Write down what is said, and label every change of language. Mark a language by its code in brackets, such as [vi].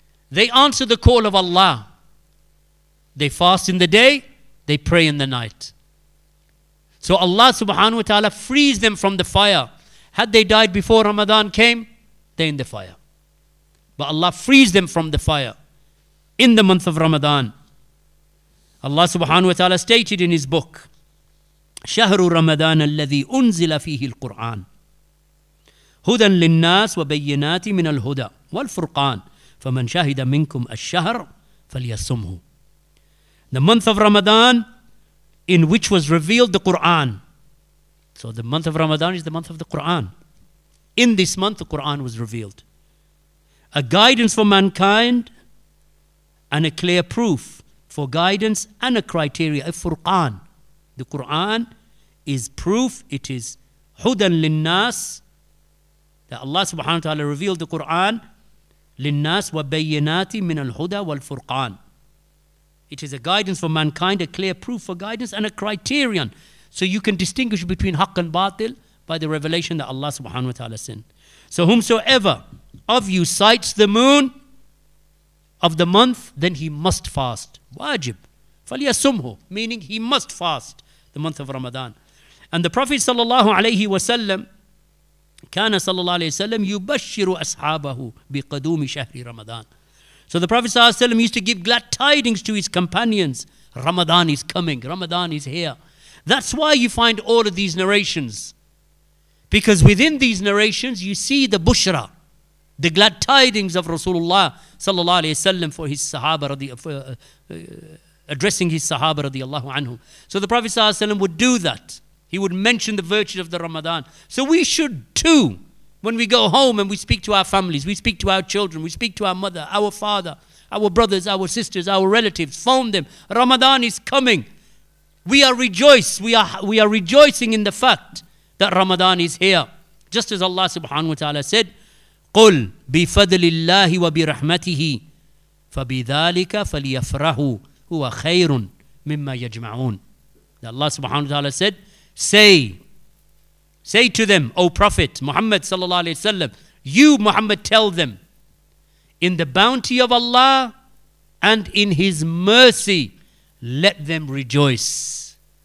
[en] They answer the call of Allah. They fast in the day, they pray in the night. So Allah subhanahu wa ta'ala frees them from the fire. Had they died before Ramadan came, they're in the fire. But Allah frees them from the fire in the month of Ramadan. Allah subhanahu wa ta'ala stated in his book, [ar] شهر رمضان الذي أنزل فيه القرآن هدى للناس وبينات من الهدى والفرقان فمن شهد منكم الشهر فليصمه. [en] The month of Ramadan in which was revealed the Quran. So the month of Ramadan is the month of the Quran. In this month the Quran was revealed. A guidance for mankind and a clear proof for guidance and a criteria, a furqan. The Quran is proof, it is hudan linnas, that Allah subhanahu wa ta'ala revealed the Quran, linnas wa bayyinati min al-huda wal furqan. It is a guidance for mankind, a clear proof for guidance and a criterion. So you can distinguish between haqq and batil by the revelation that Allah subhanahu wa ta'ala sent. So whomsoever of you sights the moon of the month, then he must fast. Wajib. [ar] فَلْيَصُمْهُ, [en] meaning he must fast the month of Ramadan. And the Prophet sallallahu alayhi wa sallam, [ar] كان صلى الله عليه وسلم يبشر أصحابه بقدوم شهر رمضان. [en] So the Prophet sallallahu alayhi wa sallam used to give glad tidings to his companions. Ramadan is coming, Ramadan is here. That's why you find all of these narrations. Because within these narrations you see the bushra, the glad tidings of Rasulullah sallallahu alayhi wa sallam for his Sahaba, addressing his Sahaba radiallahu anhu. So the Prophet sallallahu alayhi wa sallam would do that. He would mention the virtues of the Ramadan. So we should too, when we go home and we speak to our families, we speak to our children, we speak to our mother, our father, our brothers, our sisters, our relatives, phone them. Ramadan is coming. We are rejoicing in the fact that Ramadan is here. Just as Allah subhanahu wa ta'ala said, [ar] قُلْ بِفَضْلِ اللَّهِ وَبِرَحْمَتِهِ فَبِذَلِكَ فَلْيَفْرَحُوا هُوَ خَيْرٌ مِمَّا يَجْمَعُونَ. [en] Allah subhanahu wa ta'ala said, say to them, O Prophet Muhammad sallallahu alayhi wa sallam, you Muhammad tell them, in the bounty of Allah and in His mercy, let them rejoice.